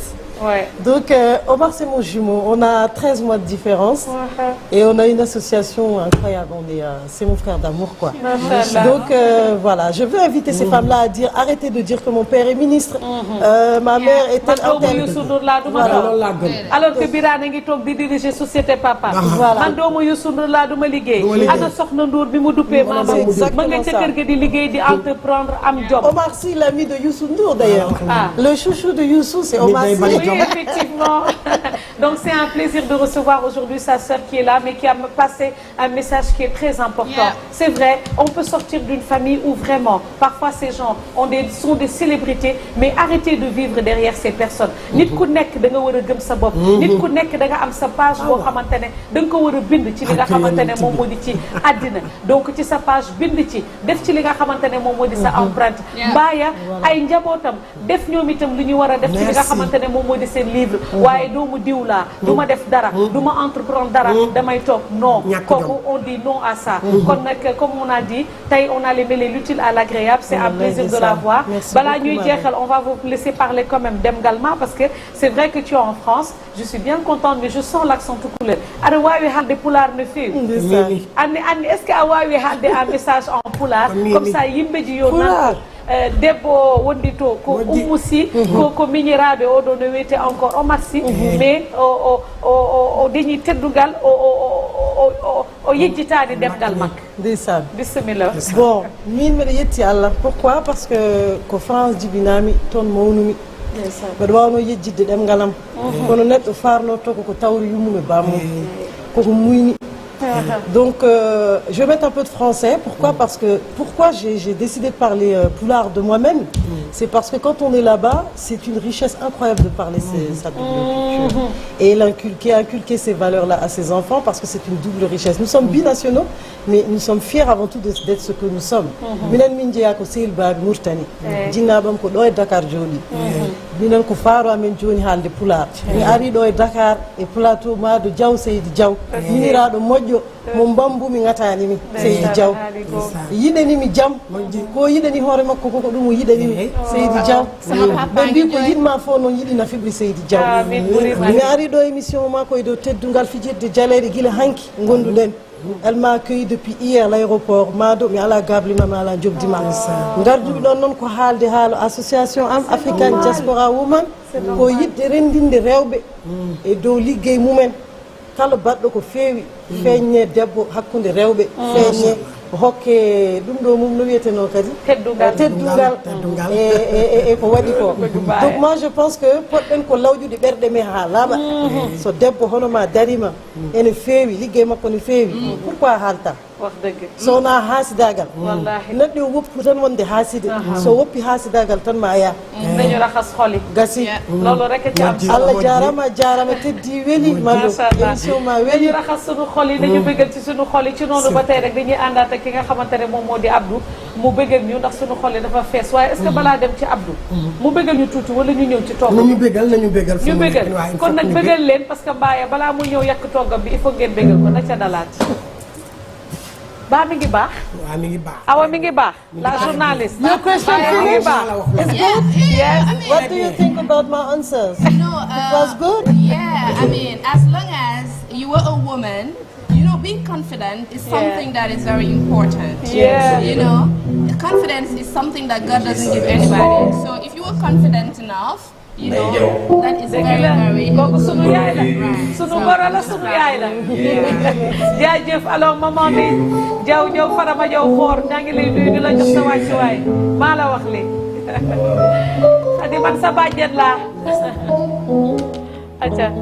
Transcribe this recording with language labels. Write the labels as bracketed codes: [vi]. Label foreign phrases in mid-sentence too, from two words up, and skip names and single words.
[fr] Donc, Omar, c'est mon jumeau. On a 13 mois de différence et on a une association incroyable. C'est mon frère d'amour, quoi. Donc, voilà, je veux inviter ces femmes-là à dire, arrêtez de dire que mon père est ministre, ma mère est telle. Alors que Birane [wo] ngi toog di [fr] diriger société papa. [wo] Man doomu Youssou Ndour laa duma liggéey. Ana soxna Ndour bi mu duppee maama ma nga ca kër ga di liggéey di entreprendre am job. [fr] Omar Sy, l'ami de Youssou Ndour d'ailleurs. Le chouchou de Youssou, c'est Omar Sy. Oui, effectivement. Donc c'est un plaisir de recevoir aujourd'hui sa sœur qui est là, mais qui a passé un message qui est très important. C'est vrai, on peut sortir d'une famille où vraiment, parfois ces gens sont des célébrités, mais arrêtez de vivre derrière ces personnes. [wo] Nit ku nekk da nga war a gëm sa bopp. Nit ku nekk da nga am sa page boo xamante ne da nga ko war a bind ci li nga xamante ne moom moo di ci àddina. Donc ci sa page bind ci def ci li nga xamante ne moom moo di sa empreinte. Mbaaya ay njabootam def ñoom itam lu ñu war a def ci li nga xamante ne moom moo di seen livre. Waaye doomu diw laa du ma def dara du ma entreprendre dara damay toog non kooku [fr] on dit non à ça. [wo] Kon nag [fr] comme on a dit tey on a mêlé l'utile à l'agréable. C'est un plaisir de la voir. [wo] Balaa ñuy jeexal [fr] on va vous laisser parler quand même Deme Galma parce que c'est vrai que tu es en France. Je suis bien contente mais je sens l'accent tout couleur. [ff] Aɗa waawi haalde pulaar no feewi. [fr] Anne est-ce que [ff] a waawi haalde [fr] un message en pulaar comme ça [ff] yimɓe ji yo nan debbo wondi to ko Oumou Sy ko miñiraɓe oɗo no wiyete encore Omar Sy mais o dañi teddugal o yejjitade demgal makko. [wo] Ndeysaan [ar] bisimilla. [ff] Bon min mbiɗa yetti Allah [fr] pourquoi parce que [ff] ko France jibinami toon mawnumi mbeɗa wawno yejjidde ɗemgal am kono neɗɗo farnoto koko tawri yummum e bammum koko muyni. [fr] Donc je vais mettre un peu de français. Pourquoi? Parce que pourquoi j'ai décidé de parler pulaar de moi-même, c'est parce que quand on est là-bas, c'est une richesse incroyable de parler sa double culture et inculquer ces valeurs-là à ses enfants parce que c'est une double richesse. Nous sommes binationaux, mais nous sommes fiers avant tout d'être ce que nous sommes. [ff] Minen min jeeya ko Seylbag Mourtani, jinnaɓam ko ɗo e Dakar jooɗi. Minen ko faaro amen joni haalde pulaar. Mi ari ɗo e Dakar e plateau Madou Diaw Seydi Diaw, miniraɗo moƴƴo mo mbambumi ngatanimi Seydi Diaw yiɗanimi jaam ko yiɗani hoore makko koko ɗum o yiɗanimi Seydi Diaw ɓe mbi ko yinma fof noon yiɗi nafibri Seydi Diaw. Mi ari ɗo émission makko e dow teddungal fijirde jaleɗe guila hanki gonduɗen. [fr] Elle m'a accueilli depuis hier à l'aéroport [ff] Mado mi ala gablima mi ala jobdima garduɓe ɗon noon ko haalde haala association am African Diaspora Women ko yiɗde rendinde rewɓe e dow liggey mumen kala baɗɗo ko feewi feeñe debbo hakkude rewɓe feeñe hokke ɗum ɗo mum no wiyeteno kadi teddugal e ko waɗi ko. [fr] Donc moi je pense que [ff] poɗɗen ko lawƴude ɓerɗe men ha laaɓa so debbo hono ma darima ene feewi liggey makko ne feewi pourquoi haalta [wo] wax dëgg [ff] so wona haasidagal neɗɗo o woppu tan wonde haaside so woppi haasidagal tan ma yaa [wo] dañu raxas xoli [ff] gasi [wo] loolu rek ci am [ff] Allah jaarama teddi weli Mado émission ma weli [wo] dañu raxas sunu xol yi dañu bëggal ci sunu xol yi ci noonu ba tey rek dañuy àndaat ak ki nga xamante ne moom moo di Abdou mu bëggal ñu ndax sunu xol yi dafa fees waaye [fr] est-ce que [wo] balaa dem ci Abdou mu bëggal ñu tuuti wala ñu ñëw ci togg nañu bëggal ñu bëggal kon nag bëggal leen [fr] parce que [wo] Mbaye balaa mu ñëw yàq toggam bi [fr] il faut [wo] ngeen bëggal ko na ca dalaat Ba mi ngi baax. waaw mi ngi baax. Awa mi ngi baax. [fr] La journaliste. [en] Your question finished? It's good? Yes. I mean, what do you think about my answers? No, it was good? Yeah, I mean, as long as you were a woman, you know, being confident is something that is very important. Yeah. You know, confidence is something that God doesn't give anybody. So if you are confident enough, you know, that is very, very [wo] kooku sunu yaay la sunu goro la sunu yaay la jaajëf [fr] alors maman [wo] bi jaw farama jaw xoor ñaa ngi lay nuyu di la jox sa wàccuwaay maa la wax li ni man sa bàjjen laa aca